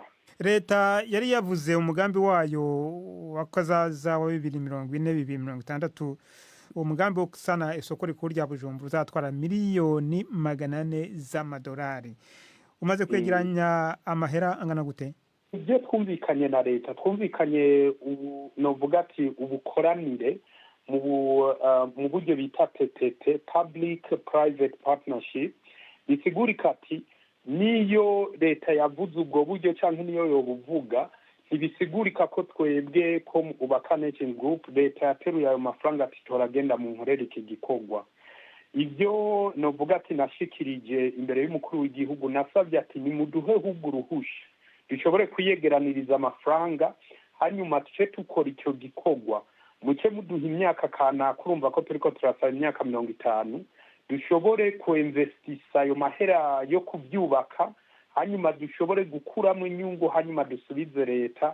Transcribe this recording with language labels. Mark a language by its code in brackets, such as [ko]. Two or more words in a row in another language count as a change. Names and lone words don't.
[rn] Leta yari yavuze umugambi wayo wakazaza wa 2040-2060, umugambi wo kusana isoko rikuru rya Bujumbura uzatwara $400 million. Umaze kwegeranya amahera angana gute? ibyo twumvikanye na leta twumvikanye novuga ati ubukoranire mu buryo bita PPP, [en] public private partnership, [rn] bisigurika ati niyo leta yavuze ubwo buryo cyangwa niyo yobuvuga ntibisigurika ko twebwe ko ubaka Nation Group leta yateruye ayo mafaranga ati toragenda mu nkorera iki gikorwa. Ibyo novuga ati nashikirije imbere y'umukuru w'igihugu, nasabye ati nimuduhe ahubwo uruhusha dushobore kuyegeraniriza amafaranga, hanyuma tuce tukora icyo gikorwa, muke muduha imyaka kanaka, urumva ko turiko turasaba imyaka 50, dushobore kuinvestisa ayo mahera yo kubyubaka, hanyuma dushobore gukuramo inyungu, hanyuma dusubize leta.